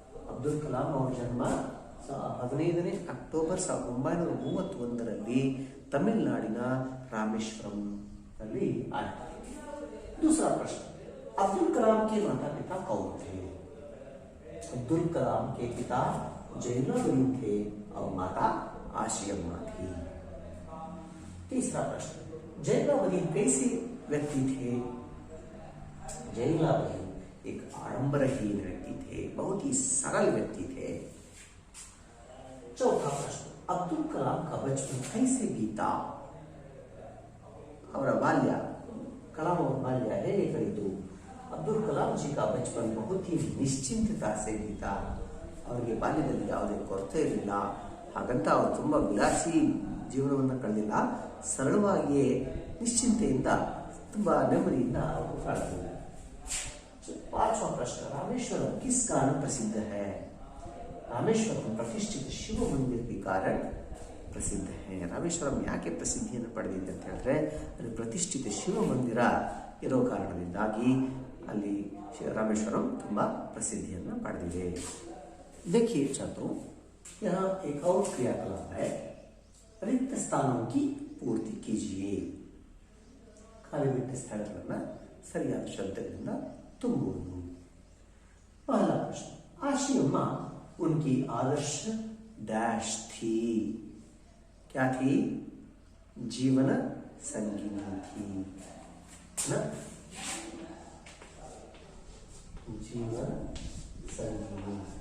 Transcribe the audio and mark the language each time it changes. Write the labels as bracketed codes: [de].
[kn] ಅಬ್ದುಲ್ ಕಲಾಂ ಅವರ ಜನ್ಮ 15ನೇ ಅಕ್ಟೋಬರ್ 1931ರಲ್ಲಿ ತಮಿಳುನಾಡಿನ ರಾಮೇಶ್ವರಂನಲ್ಲಿ ಆಯಿತು. [hi] दूसरा प्रश्न, अब्दुल कलाम के माता पिता कौन थे? अब्दुल कलाम के पिता जैनुलाब्दीन थे और माता आशियम्मा थी. तीसरा प्रश्न, जैनुलाब्दीन कैसे व्यक्ति थे? जैनुलाब्दीन एक आडंबरहीन व्यक्ति थे, बहुत ही सरल व्यक्ति थे. चौथा प्रश्न, अब्दुल कलाम का बचपन कैसे बीता? और बाल्य, कलाम और बाल्य [kn] ಹೇಗೆ ಕಳೆಯಿತು? [hi] ಅಬ್ದುಲ್ ಕಲಾಂ ಜಿ का बचपन बहुत ही ನಿಶ್ಚಿಂತತಾ से बीता. [kn] ಅವರಿಗೆ ಬಾಲ್ಯದಲ್ಲಿ ಯಾವುದೇ ಕೊರತೆ ಇರಲಿಲ್ಲ, ಹಾಗಂತ ಅವರು ತುಂಬ ವಿಲಾಸಿ ಜೀವನವನ್ನು ಕಳೆದಿಲ್ಲ. ಸರಳವಾಗಿಯೇ ನಿಶ್ಚಿಂತೆಯಿಂದ ತುಂಬ ನೆಮ್ಮದಿಯಿಂದ ಅವರು ಕಳೆದರು. [hi] पांचवा प्रश्न, रामेश्वरम किस कारण प्रसिद्ध है? रामेश्वरम प्रतिष्ठित शिव मंदिर के कारण प्रसिद्ध है. [kn] ರಾಮೇಶ್ವರಂ ಯಾಕೆ ಪ್ರಸಿದ್ಧಿಯನ್ನು ಪಡೆದಿದೆ ಅಂತ ಹೇಳಿದ್ರೆ, ಅಲ್ಲಿ ಪ್ರತಿಷ್ಠಿತ ಶಿವ ಮಂದಿರ ಇರೋ ಕಾರಣದಿಂದಾಗಿ ಅಲ್ಲಿ ರಾಮೇಶ್ವರಂ ತುಂಬ ಪ್ರಸಿದ್ಧಿಯನ್ನು ಪಡೆದಿದೆ. [hi] देखिए छात्रों, यहाँ एक और क्रियाकलाप है, रिक्त स्थानों की पूर्ति कीजिए. [kn] ಖಾಲಿ ಬಿಟ್ಟ ಸ್ಥಳಗಳನ್ನು ಸರಿಯಾದ ಶಬ್ದಗಳಿಂದ ತುಂಬುವುದು. [hi] पहला प्रश्न, आशियम्मा उनकी आदर्श डैश थी. क्या थी? जीवन संगिनी थी ना, जीवन संगिनी.